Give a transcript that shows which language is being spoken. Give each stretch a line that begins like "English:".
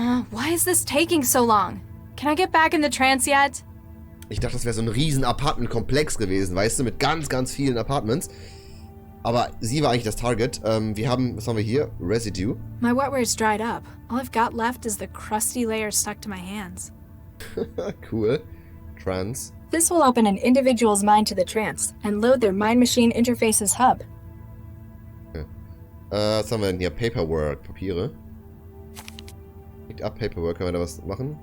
English: Why is this taking so long? Can I get back in the trance yet?
German: Ich dachte, das wäre so ein riesen Apartmentkomplex gewesen, weißt du, mit ganz, ganz vielen Apartments. Aber sie war eigentlich das Target. Was haben wir hier? Residue.
English: My wetware's dried up. All I've got left is the crusty layer stuck to my hands. Cool. Trance. This will open an individual's mind to the trance and load their mind-machine interface's hub.
German: Okay. Was haben wir denn hier? Paperwork. Papiere.
English: Picked up Paperwork.
German: Können wir da was machen?